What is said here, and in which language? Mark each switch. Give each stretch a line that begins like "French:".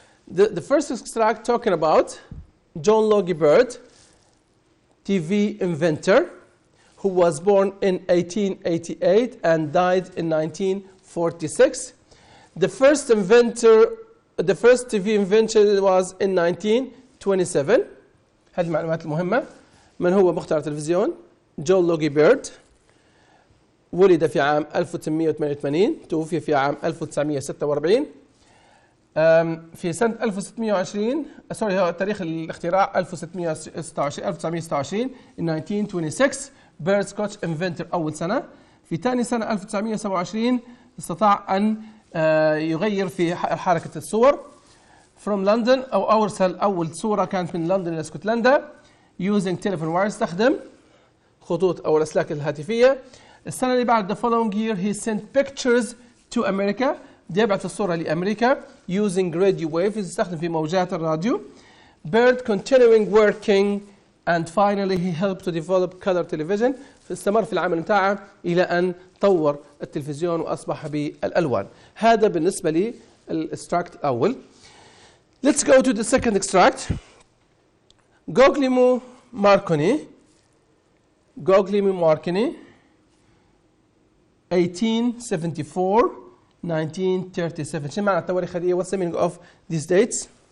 English: The first extract talking about John Logie Bird, TV inventor, who was born in 1888 and died in 1946. The first TV invention was in 1927.
Arabic: هذه المعلومات المهمة. من هو مخترع التلفزيون؟ جون لوغي بيرد. ولد في عام 1888، توفي في عام 1946. في سنة 1620 هو تاريخ الاختراع 1926
English: in 1926
Arabic: بيرد سكوتش انفنتور أول سنة. في ثاني سنة 1927 استطاع أن يغير في حركة الصور
English: from London
Arabic: أو أول صورة كانت من لندن إلى اسكتلندا
English: using telephone wires،
Arabic: استخدم خطوط أو الأسلاك الهاتفية. السنة اللي بعد
English: the following year he sent pictures to America،
Arabic: يبعث الصورة لأمريكا
English: using radio waves،
Arabic: يستخدم في موجات الراديو.
English: Bird continuing working and finally he helped to develop color television،
Arabic: استمر في العمل بتاعه إلى أن طور التلفزيون وأصبح بالألوان. هذا بالنسبة لي الاستراكت الأول.
English: Let's go to the second extract. Guglielmo Marconi 1874 1937.
Arabic: شو معنى التواريخ هذه؟
English: What's the meaning of these dates?